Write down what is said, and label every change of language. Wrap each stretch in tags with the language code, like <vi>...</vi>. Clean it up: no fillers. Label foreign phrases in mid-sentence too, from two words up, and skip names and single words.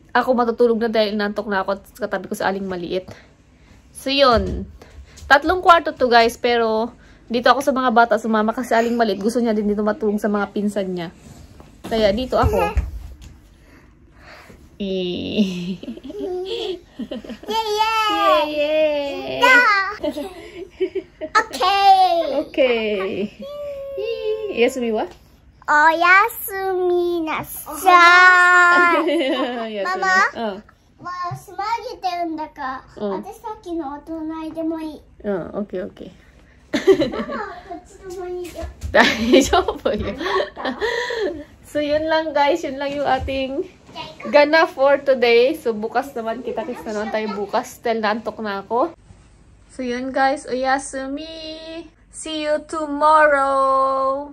<tl>Ako matutulog na dahil nantok na ako at katabi ko sa Aling Maliit. So yun. 3 kwarto to, guys, pero dito ako sa mga bata sumama kasi Aling Maliit. Gusto niya din dito matulog sa mga pinsan niya. Kaya dito ako. Yay! Okay.</tl> <ja>休みは? おやすみなさい. Mama? まあ、つまげてるんだから、私さっきのお隣でもいい。</ja> <en>Okay, okay.</en> <ja>ママはこっちでもいいよ。大丈夫よ。</ja> <tl>So, yun lang, guys. Yun lang yung ating gana</tl> <en>for today.</en> <tl>So, bukas naman. Kita-kits na naman tayo bukas. Dahil naantok na ako. So, yun, guys.</tl> <ja>Oyasumi.</ja> <en>See you tomorrow.</en>